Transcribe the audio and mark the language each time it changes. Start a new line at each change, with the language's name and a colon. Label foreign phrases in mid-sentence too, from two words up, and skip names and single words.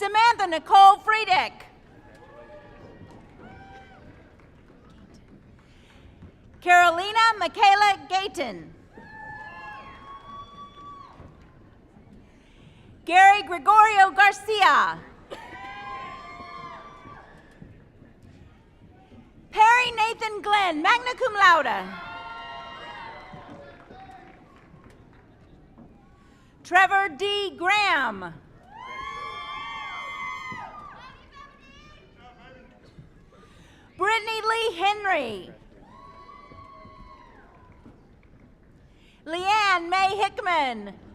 English: Samantha Nicole Friedek. Carolina Michaela Gayton. Gary Gregorio Garcia. Perry Nathan Glenn,
Latin: magna cum laude.
English: Trevor D. Graham. Brittany Lee Henry. Leanne May Hickman.